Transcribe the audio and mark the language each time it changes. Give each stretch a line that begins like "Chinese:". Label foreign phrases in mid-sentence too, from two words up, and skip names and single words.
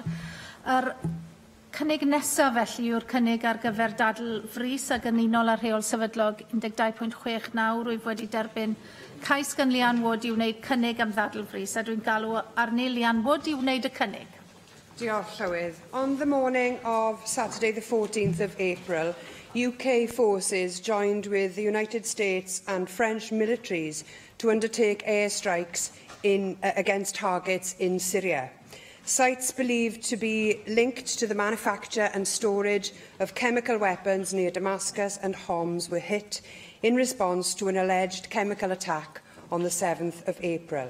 Welsh: Yr cynnig nesaf felly yw'r cynnig ar gyfer dadl frys ac yn unol ar rheol sefydlog 12.69 rwyf wedi derbyn cais gan Lian Wood i wneud cynnig am ddadl frys, a dwi'n galw arni Lian Wood i wneud y cynnig. Diolch, Llywydd.
English: On the morning of Saturday the 14th of April, UK forces joined with the United States and French militaries to undertake airstrikes against targets in Syria. Sites believed to be linked to the manufacture and storage of chemical weapons near Damascus and Homs were hit in response to an alleged chemical attack on the 7th of April.